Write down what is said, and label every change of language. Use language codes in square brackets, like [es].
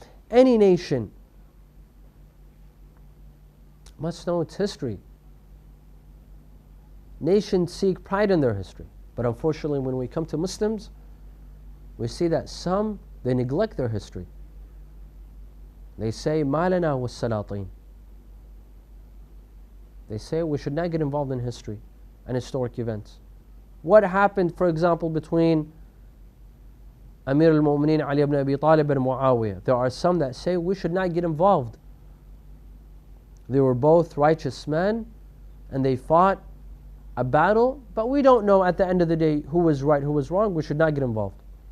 [en] Any nation must know its history. Nations seek pride in their history. But unfortunately, when we come to Muslims, we see that some, they neglect their history. [ar] They say, مَا لَنَا وَالسَّلَاطِينَ. [en] They say we should not get involved in history and historic events. What happened, for example, between Amir al-Mu'mineen Ali ibn Abi Talib and Muawiyah? There are some that say we should not get involved. They were both righteous men and they fought a battle, but we don't know at the end of the day who was right, who was wrong. We should not get involved.